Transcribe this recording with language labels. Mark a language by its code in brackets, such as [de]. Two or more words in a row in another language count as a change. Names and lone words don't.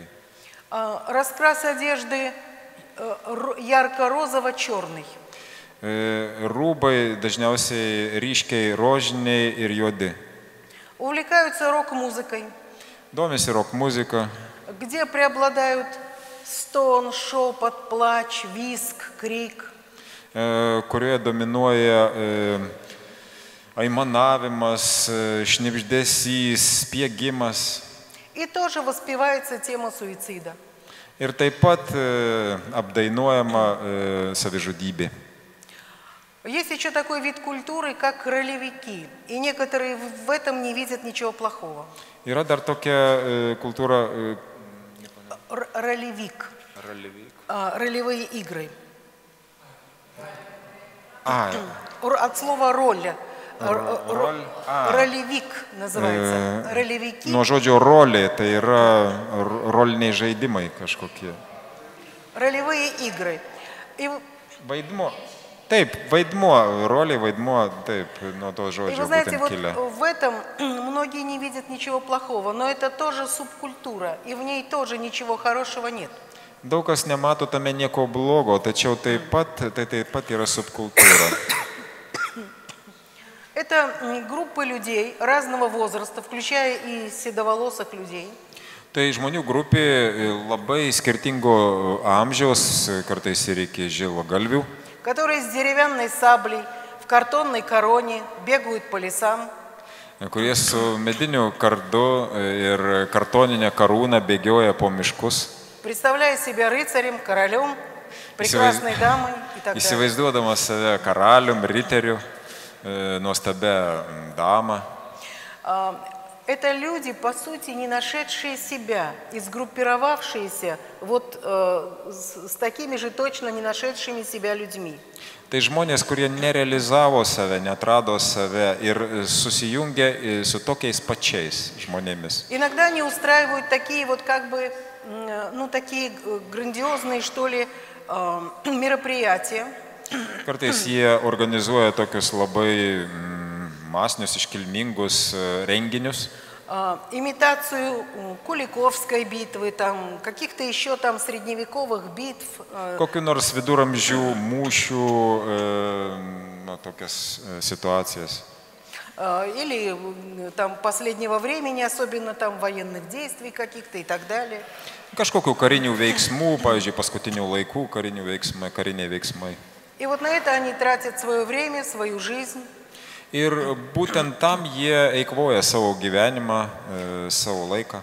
[ru] Раскрас одежды ярко-розово-черный. [lt] Rūbai dažniausiai ryškiai rožiniai ir juodi. [ru] Увлекаются рок-музыкой. [lt] Domisi rok-muzika. [ru] Где преобладают стон, шепот, плач, визг, крик. [lt] Kurioje dominuoja aimanavimas, šnibždesys, spiegimas. [ru] И тоже воспевается тема суицида. [lt] Ir taip pat apdainuojama savižudybė. [ru] Есть еще такой вид культуры, как ролевики, и некоторые в этом не видят ничего плохого. [lt] Yra dar tokia kultūra. [ru] Ролевик. Ролевые игры. От слова роль. Ролевик называется. Ролевики. [lt] Nuo žodžio rolė, tai yra roliniai žaidimai kažkokie. Ролевые игры. Vaidmuo. Taip, vaidmuo, rolė, vaidmuo, taip, nuo to žodžio. [ru] И вы знаете, вот в этом многие не видят ничего плохого, но это тоже субкультура, и в ней тоже ничего хорошего нет. [lt] Daug kas nemato tame nieko blogo, tačiau taip pat yra subkultūra. [ru] Это группы людей разного возраста, включая и седоволосых людей. [lt] Tai Tai žmonių grupė labai skirtingo amžiaus, kartais ir iki žilagalvių, [ru] которые с деревянной саблей, в картонной короне бегают по лесам, [lt] kurie su mediniu kardu ir kartoninė karūna bėgioja po miškus, [ru] представляя себя рыцарем, королем, прекрасной дамой и так далее. [lt] įsivaizduodamas save karalium, riteriu, nuostabia dama. [ru] Это люди, по сути, не нашедшие себя и сгруппировавшиеся вот с такими же точно не нашедшими себя людьми. [lt] Tai žmonės, kurie nerealizavo save, neatrado save ir susijungė su tokiais pačiais žmonėmis. [ru] Иногда они устраивают такие вот как бы, ну, такие грандиозные, что ли, мероприятия. [lt] Kartais jie organizuoja tokius labai masinius, iškilmingus renginius. [ru] Имитацию Куликовской битвы, там, каких-то еще там средневековых битв. [lt] Kokių nors viduramžių mūšių, tokias situacijas. [ru] Или там последнего времени, особенно там военных действий каких-то и так далее. [lt] Kažkokių karinių veiksmų, pavyzdžiui, paskutinių laikų kariniai veiksmai. [ru] И вот на это они тратят свое время, свою жизнь. [lt] Ir būtent tam jie eikvoja savo gyvenimą, savo laiką.